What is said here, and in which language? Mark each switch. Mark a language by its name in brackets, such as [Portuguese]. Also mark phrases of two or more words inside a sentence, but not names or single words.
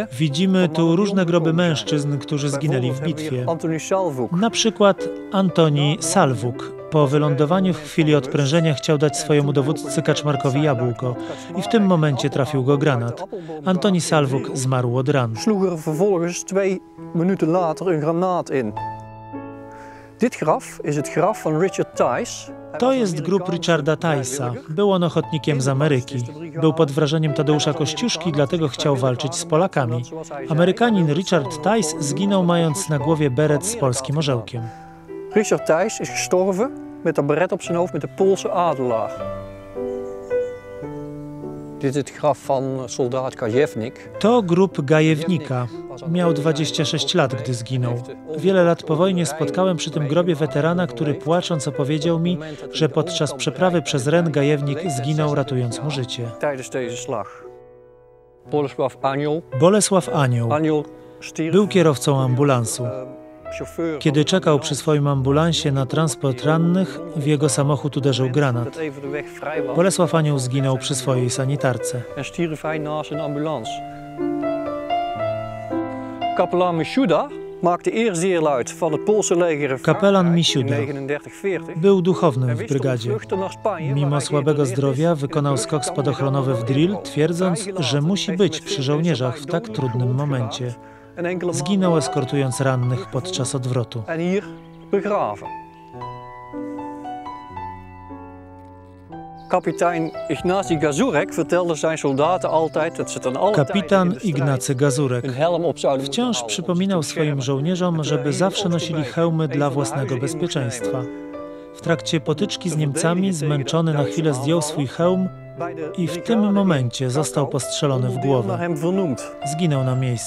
[Polish] Widzimy tu różne groby mężczyzn, którzy zginęli w bitwie. Na przykład Antoni Salvuk. Po wylądowaniu w chwili odprężenia chciał dać swojemu dowódcy Kaczmarkowi jabłko i w tym momencie trafił go granat. Antoni Salvuk zmarł od ran. [Dutch] Sloeg er vervolgens 2 minuten later een granaat in. Dit graf is het graf van Richard Tice. [Polish] To jest grób Richarda Tice'a. Był on ochotnikiem z Ameryki. Był pod wrażeniem Tadeusza Kościuszki, dlatego chciał walczyć z Polakami. Amerykanin Richard Tice zginął mając na głowie beret z polskim orzełkiem. [Dutch] Richard Tice is gestorven met een beret op zijn hoofd met de Poolse adelaar. Dit is het graf van soldaat Gajewnik. [Polish] To grób Gajewnika. Miał 26 lat, gdy zginął. Wiele lat po wojnie spotkałem przy tym grobie weterana, który płacząc opowiedział mi, że podczas przeprawy przez Ren Gajewnik zginął, ratując mu życie. [Dutch] Tijdens deze slag. [Polish] Bolesław Anioł był kierowcą ambulansu. Chauffeur. Kiedy czekał przy swoim ambulansie na transport rannych, w jego samochód uderzył granat. Bolesław Anioł zginął przy swojej sanitarce. [Dutch] En stierf hij naast een ambulance. Kapelaan Mishuda maakte eerst deel uit van het Poolse leger in [Polish] Kapelan Mishuda [Dutch] Frankrijk in 39-40. [Polish] był duchownym w brygadzie. Mimo słabego zdrowia wykonał skok spadochronowy w drill, twierdząc, że musi być przy żołnierzach w tak trudnym momencie. Zginął eskortując rannych podczas odwrotu. [Dutch] En hier begraven. Kapitein Ignacy Gazurek vertelde zijn soldaten altijd dat ze ten alle Kapitan tijde in de Ignacy strijd Gazurek een helm op zouden moeten wciąż houden, przypominał om zich te swoim beschermen. [Polish] żołnierzom, żeby zawsze nosili hełmy dla własnego bezpieczeństwa. W trakcie potyczki z Niemcami zmęczony na chwilę zdjął swój hełm i w tym momencie został postrzelony w Naar głowę. [Dutch] hem vernoemd. [Polish] Zginął na miejscu.